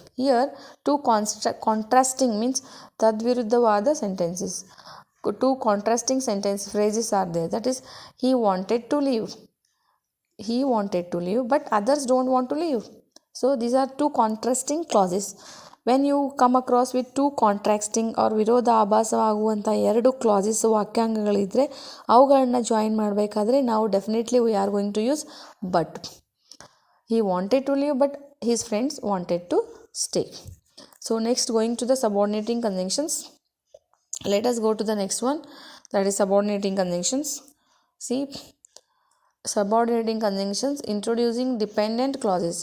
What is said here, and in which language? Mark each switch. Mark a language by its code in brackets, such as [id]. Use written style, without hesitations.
[en] Here, two contrasting means tadviruddhavada sentences. Two contrasting sentence phrases are there. That is, he wanted to leave. He wanted to leave, but others don't want to leave. So these are two contrasting clauses. When you come across with two contrasting or [kn] ವಿರೋಧ ಆಭಾಸವಾಗುವಂಥ ಎರಡು classes ವಾಕ್ಯಾಂಗಗಳಿದ್ರೆ ಅವುಗಳನ್ನ join ಮಾಡಬೇಕಾದ್ರೆ ನಾವು [en] Definitely we are going to use but. He wanted to leave, but his friends wanted to stay. So next, going to the subordinating conjunctions. Let us go to the next one, that is subordinating conjunctions. See, subordinating conjunctions introducing dependent clauses.